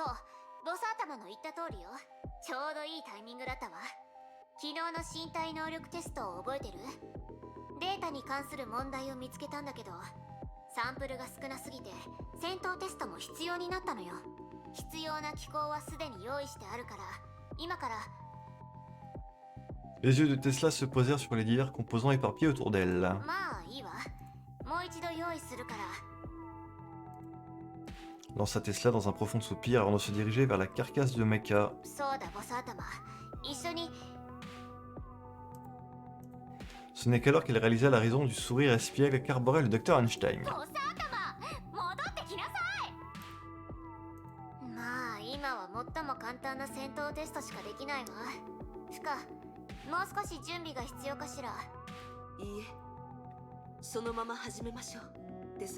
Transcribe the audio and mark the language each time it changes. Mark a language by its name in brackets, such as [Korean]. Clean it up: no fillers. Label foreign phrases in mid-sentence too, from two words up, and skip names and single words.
[Japanese] ボス頭の言った通りよ。ちょうどいいタイミングだったわ。昨日の身体能力テストを覚えてる？データに関する問題を見つけたんだけど、サンプルが少なすぎて戦闘テストも必要になったのよ。必要な機構はすでに用意してあるから、今から。 [French] Les yeux de Tesla se posèrent sur les divers composants éparpillés autour d'elle. [Japanese] まあいいわ。もう一度用意するから。 [French] Lança Tesla dans un profond soupir avant de se diriger vers la carcasse de mecha. [Japanese] そうだボス頭。一緒に。 [French] Ce n'est qu'alors qu'elle réalisa la raison du sourire espiègle qu'arborait le docteur Einstein. [Japanese] ボス頭、戻ってきなさい。まあ今は最も簡単な戦闘テストしかできないわ。ふか、もう少し準備が必要かしら。いいえ、そのまま始めましょう、テスラ。